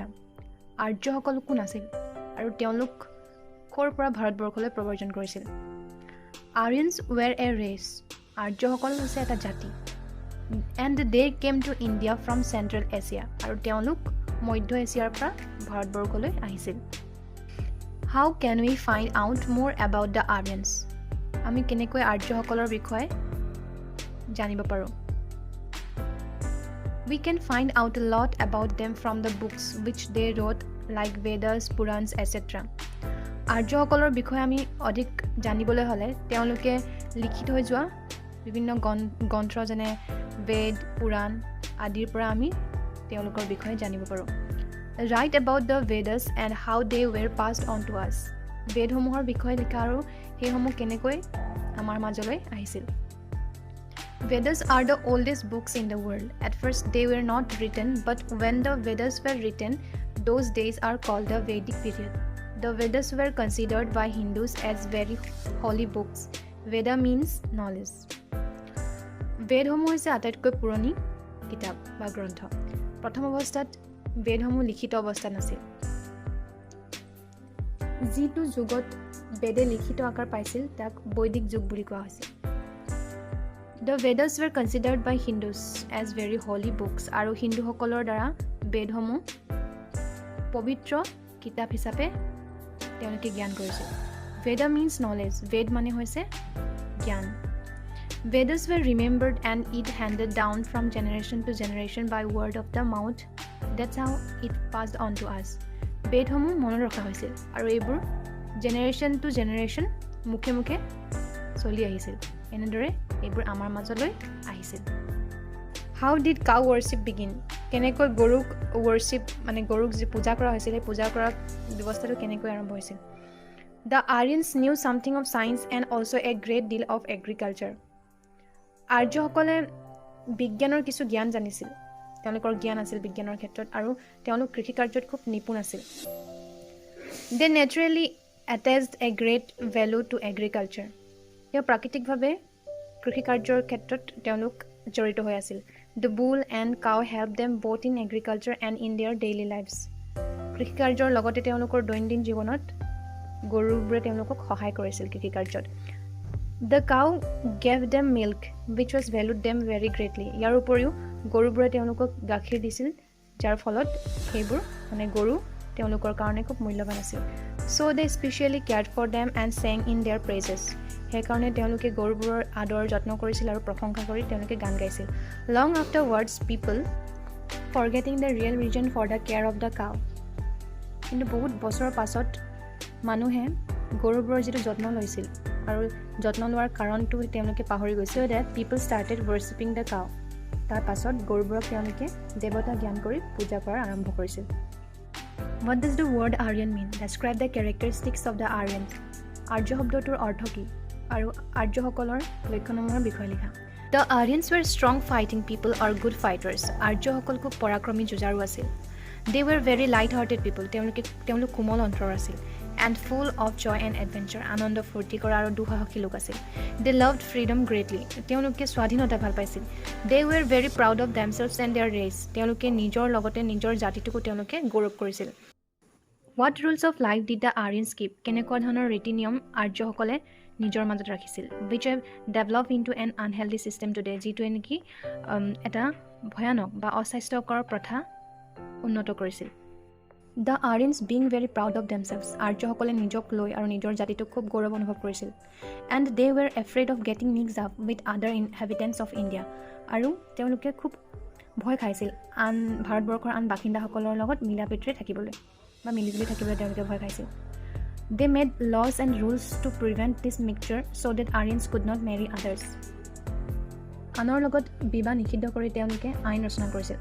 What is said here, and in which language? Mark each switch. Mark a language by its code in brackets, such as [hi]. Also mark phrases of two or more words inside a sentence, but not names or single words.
[as] আৰ্যসকল কোন আছিল আৰু তেওঁলোক ক'ৰ পৰা ভাৰতবৰ্ষলৈ প্ৰব্ৰজন কৰিছিল। [en] Aryans were a race. [as] আৰ্যসকল হৈছে এটা জাতি। [en] And they came to India from Central Asia [as] আৰু তেওঁলোক মধ্য এছিয়াৰ পৰা ভাৰতবৰ্ষলৈ আহিছিল। [en] How can we find out more about the Aryans? [as] আমি কেনেকৈ আৰ্যসকলৰ বিষয়ে জানিব পাৰোঁ। [en] We can find out a lot about them from the books which they wrote like Vedas, Purans, etc. [as] আৰ্যসকলৰ বিষয়ে আমি অধিক জানিবলৈ হ'লে তেওঁলোকে লিখি থৈ যোৱা বিভিন্ন গ্ৰন্থ যেনে বেদ, পুৰাণ আদিৰ পৰা আমি তেওঁলোকৰ বিষয়ে জানিব পাৰোঁ। [en] Write about the Vedas and how they were passed on to us. [as] বেদসমূহৰ বিষয়ে লিখা আৰু সেইসমূহ কেনেকৈ আমাৰ মাজলৈ আহিছিল। [en] Vedas are the oldest books in the world. At first they were not written, but when the Vedas were written, those days are called the Vedic period. The Vedas were considered by Hindus as very holy books. Veda means knowledge. [as] বেদসমূহ হৈছে আটাইতকৈ পুৰণি কিতাপ বা গ্ৰন্থ। প্ৰথম অৱস্থাত বেদসমূহ লিখিত অৱস্থাত নাছিল। যিটো যুগত বেদে লিখিত আকাৰ পাইছিল তাক বৈদিক যুগ বুলি কোৱা হৈছিল। [en] The Vedas were considered by Hindus as very holy books [as] আৰু হিন্দুসকলৰ দ্বাৰা বেদসমূহ পবিত্ৰ কিতাপ হিচাপে তেওঁলোকে জ্ঞান কৰিছিল। [en] Veda means knowledge. [as] বেদ মানে হৈছে জ্ঞান। [en] Vedas were remembered and it handed down from generation to generation by word of the mouth. That's how it passed on to us. [as] বেদসমূহ মনত ৰখা হৈছিল আৰু এইবোৰ [en] generation to generation [as] মুখে মুখে চলি আহিছিল। এনেদৰে এইবোৰ আমাৰ মাজলৈ আহিছিল। [en] How did cow worship begin? [as] কেনেকৈ গৰুক worship মানে গৰুক যি পূজা কৰা হৈছিল সেই পূজা কৰা ব্যৱস্থাটো কেনেকৈ আৰম্ভ হৈছিল। [en] The Aryans knew something of science and also a great deal of agriculture. [as] আৰ্যসকলে বিজ্ঞানৰ কিছু জ্ঞান জানিছিল। তেওঁলোকৰ জ্ঞান আছিল বিজ্ঞানৰ ক্ষেত্ৰত আৰু তেওঁলোক কৃষি কাৰ্যত খুব নিপুণ আছিল। [en] They naturally attached a great value to agriculture. [as] তেওঁ প্ৰাকৃতিকভাৱে কৃষি কাৰ্যৰ ক্ষেত্ৰত তেওঁলোক জড়িত হৈ আছিল। [en] The bull and cow helped them both in agriculture and in their daily lives. [as] কৃষি কাৰ্যৰ লগতে তেওঁলোকৰ দৈনন্দিন জীৱনত গৰুবোৰে তেওঁলোকক সহায় কৰিছিল কৃষি কাৰ্যত। [en] The cow gave them milk, which was valued them very greatly. [as] ইয়াৰ উপৰিও গৰুবোৰে তেওঁলোকক গাখীৰ দিছিল যাৰ ফলত সেইবোৰ মানে গৰু তেওঁলোকৰ কাৰণে খুব মূল্যৱান আছিল। [en] So they specially cared for them and sang in their praises. [as] সেইকাৰণে তেওঁলোকে গৰুবোৰৰ আদৰ যত্ন কৰিছিল আৰু প্ৰশংসা কৰি তেওঁলোকে গান গাইছিল। [en] Long afterwards people forgetting the real reason for the care of the cow. [as] কিন্তু বহুত বছৰৰ পাছত মানুহে গৰুবোৰৰ যিটো যত্ন লৈছিল আৰু যত্ন লোৱাৰ কাৰণটো তেওঁলোকে পাহৰি গৈছিল। [en] that people started worshipping the cow. [as] তাৰ পাছত গৰুবোৰক তেওঁলোকে দেৱতা জ্ঞান কৰি পূজা কৰা আৰম্ভ কৰিছিল। [en] What does the word Aryan mean? Describe the characteristics of the Aryans. [as] আৰ্য শব্দটোৰ অৰ্থ কি আৰু আৰ্যসকলৰ লক্ষণসমূহৰ বিষয়ে লিখা। [en] The Aryans were strong fighting people or good fighters. [as] আৰ্যসকল খুব পৰাক্ৰমী যুঁজাৰু আছিল। [en] They were very light-hearted people. [as] তেওঁলোক কোমল অন্তৰৰ আছিল। [en] And full of joy and adventure. [as] আনন্দ ফূৰ্তি কৰা আৰু দুঃসাহসী লোক আছিল। [en] They loved freedom greatly. [as] তেওঁলোকে স্বাধীনতা ভাল পাইছিল। [en] They were very proud of themselves and their race. [as] তেওঁলোকে নিজৰ লগতে নিজৰ জাতিটোকো তেওঁলোকে গৌৰৱ কৰিছিল। [en] What rules of life did the Aryans keep? [as] কেনেকুৱা ধৰণৰ ৰীতি নিয়ম আৰ্যসকলে নিজৰ মাজত ৰাখিছিল। [en] Which have developed into an unhealthy system today. [as] যিটোৱে নেকি এটা ভয়ানক বা অস্বাস্থ্যকৰ প্ৰথা উন্নত কৰিছিল। [en] The Aryans being very proud of themselves. [as] আৰ্যসকলে নিজক লৈ আৰু নিজৰ জাতিটোক খুব গৌৰৱ অনুভৱ কৰিছিল। [en] And they were afraid of getting mixed up with other inhabitants of India. [as] আৰু তেওঁলোকে খুব ভয় খাইছিল ভাৰতবৰ্ষৰ আন বাসিন্দাসকলৰ লগত মিলা প্ৰীতিৰে থাকিবলৈ বা মিলিজুলি থাকিবলৈ তেওঁলোকে ভয় খাইছিল। [en] They made laws and rules to prevent this mixture so that Aryans could not marry others. [as] আনৰ লগত বিবাহ নিষিদ্ধ কৰি তেওঁলোকে আইন ৰচনা কৰিছিল।